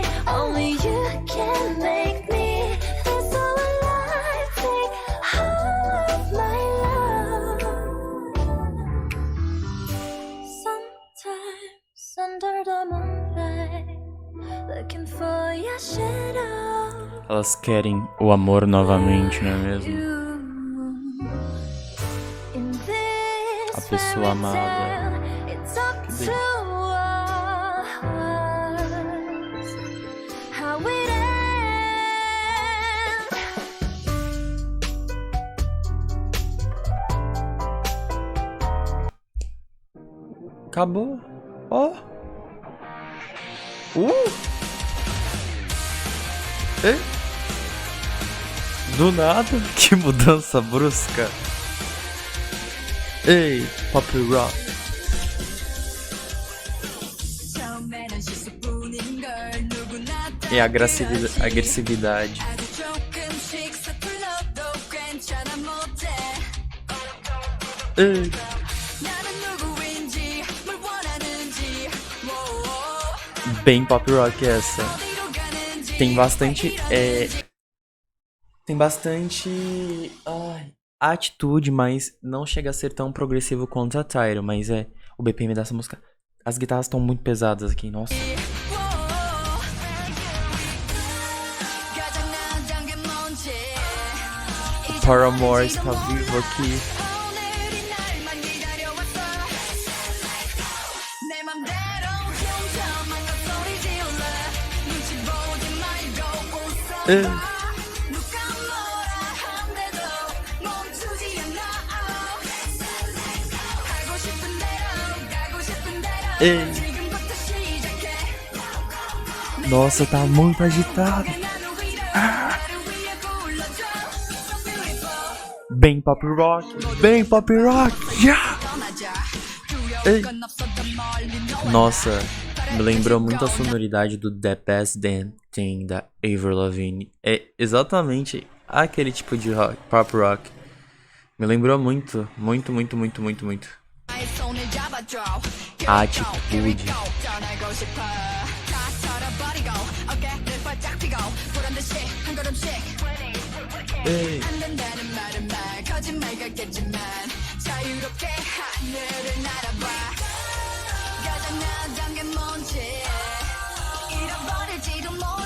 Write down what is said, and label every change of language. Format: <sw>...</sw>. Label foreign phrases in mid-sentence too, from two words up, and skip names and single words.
<en>Only you can make me feel so alive. Take all of my love. Sometimes under the moonlight, looking for your shadow.</en> <pt>Elas querem o amor novamente, não é mesmo?</pt> <en>In this</en> <pt>A pessoa amada.</pt> <en>fairy tale, it's up</en> <pt>Que</pt> <en>to us how it ends.</en> <pt>Acabou. Ó. Ei. Do nada. Que mudança brusca. Ei, Pop Rock.</pt> <ko>처음에는 실수뿐인 걸 누구나 다</ko> <pt>E a agressividade.</pt> <ko>아주 조금씩 서툴러도 괜찮아 못해. Ei. 나는 누구인지 뭘 원하는지 woah.</ko> <pt>Bem pop rock essa.</pt> <ko>어디로 가는지</ko> <pt>Tem bastante. Tem bastante. Atitude, mas não chega a ser tão progressivo quanto a Tyro. Mas o BPM dessa música. As guitarras estão muito pesadas aqui, nossa. woah.</pt> <ko>가장 난장한 게 뭔지</ko> <pt>O Paramore está vivo aqui.</pt> <ko>오늘이 날만 기다려왔어. 내 맘대로 흉터만 더 소리 지을래. 눈치 보지 말고 웃어. Ei. 누가 뭐라 한대도 멈추지 않아. 하고 싶은 대로 가고 싶은 대로 Ei. 지금부터 시작해.</ko> <pt>Nossa, tá muito agitado.</pt> <ko>나를 위해 불러줘.</ko> <en>So beautiful.</en> <pt>Bem pop rock. Bem pop rock. Yeah.</pt> <ko>떠나자. Ei. 두려울 건 없어도 멀리 너와</ko> <pt>Nossa, me lembrou muito a sonoridade do The Best Damn Thing da Avril Lavigne. É exatamente aquele tipo de pop rock. Me lembrou muito, muito, muito, muito, muito, muito.</pt> <ko>나의 손을 잡아줘. 아,</ko> <en>Here we</en> <pt>atitude.</pt> <en>go.</en> <ko>떠나고 싶어. 다 털어버리고 어깨를 활짝 펴고 보란 듯이 한 걸음씩 Ei. 안 된다는 말은 말 거짓말 같겠지만 자유롭게 하늘을 날아봐. 가장 난장한 게 뭔지 잃어버릴지도</ko>